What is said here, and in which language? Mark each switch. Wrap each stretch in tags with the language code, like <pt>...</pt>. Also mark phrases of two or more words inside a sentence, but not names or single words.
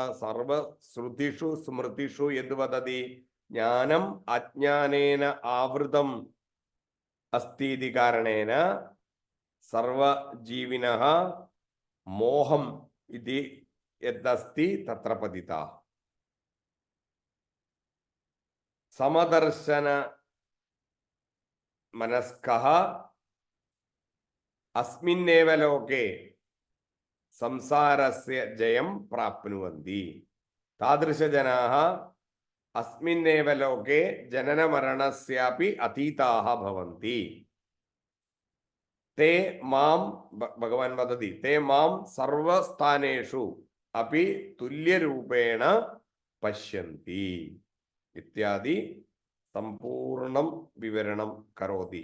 <sa>सर्वश्रुतिषु स्मृतिषु यद् वदति ज्ञानम् अज्ञानेन आवृतम् अस्ति इति कारणेन सर्वजीविनः मोहम् इति यदस्ति तत्र पतिताः. സമദർശന മനസ്കഃ അസ്മിന്നേവ ലോകേ സംസാരസ്യ ജയം പ്രാപ്നുവന്തി. താദൃശജനാः അസ്മിന്നേവ ലോകേ ജനനമരണസ്യാപി അതീതാः ഭവന്തി. ते मां भगवान् वदति ते मां सर्वस्थानेषु अपि तुल्यरूपेण पश्यन्ति इत्यादि सम्पूर्णं विवरणं करोति.</sa>